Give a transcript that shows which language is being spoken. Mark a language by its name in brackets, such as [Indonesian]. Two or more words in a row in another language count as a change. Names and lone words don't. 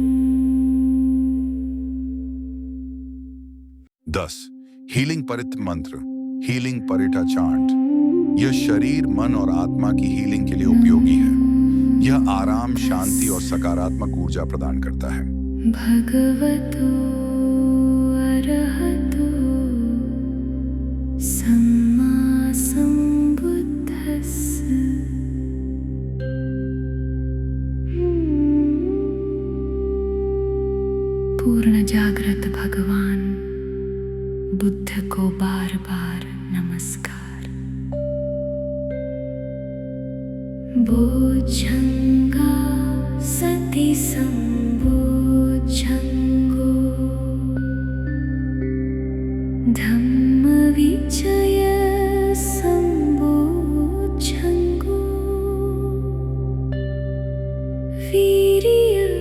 [Hindi] 10. हीलिंग परित मंत्र, हीलिंग परिटा चांट। यह शरीर, मन और आत्मा की हीलिंग के लिए उपयोगी है। यह आराम, शांति और सकारात्मक ऊर्जा प्रदान करता है। [Pali] भगवतो अरहतो सम्मा सम्बुद्धस्स। [Hindi] पूर्ण जागृत भगवान बुद्ध को बार बार नमस्कार। [Pali] बोझंगा सति संबोझंगो, धम्म विजय संबोझंगो, वीर्य